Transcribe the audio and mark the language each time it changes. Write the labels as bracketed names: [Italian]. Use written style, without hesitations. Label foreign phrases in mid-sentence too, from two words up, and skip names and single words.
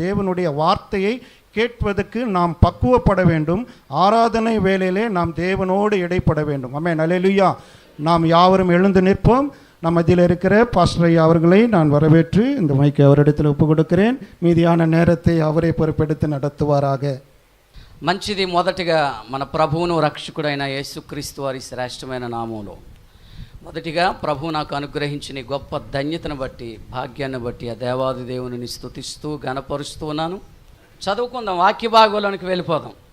[Tamil] தேவனுடைய வார்த்தையை கேட்பதற்கு நாம் பக்குவப்பட வேண்டும். ஆராதனை வேளையிலே நாம் தேவனோடு இடைப்பட வேண்டும். ஆமென், அல்லேலூயா. நாம் யாவரும் எழுந்து நிற்போம். நம்ம இதில் இருக்கிற பாஸ்டர் ஐயா அவர்களை நான் வரவேற்று இந்த மைக்கை அவரிடத்தில் ஒப்பு கொடுக்கிறேன். மீதியான நேரத்தை அவரை பொறுப்பெடுத்து நடத்துவாராக. [Telugu] మంచిది. మొదటిగా మన ప్రభువును రక్షకుడైన యేసుక్రీస్తు వారి శ్రేష్టమైన నామంలో మొదటిగా ప్రభు నాకు అనుగ్రహించిన గొప్ప ధన్యతను బట్టి, భాగ్యాన్ని బట్టి ఆ దేవాది దేవుని స్తుతిస్తూ గణపరుస్తూ ఉన్నాను. చదువుకుందాం, వాక్య భాగంలోనికి వెళ్ళిపోదాం.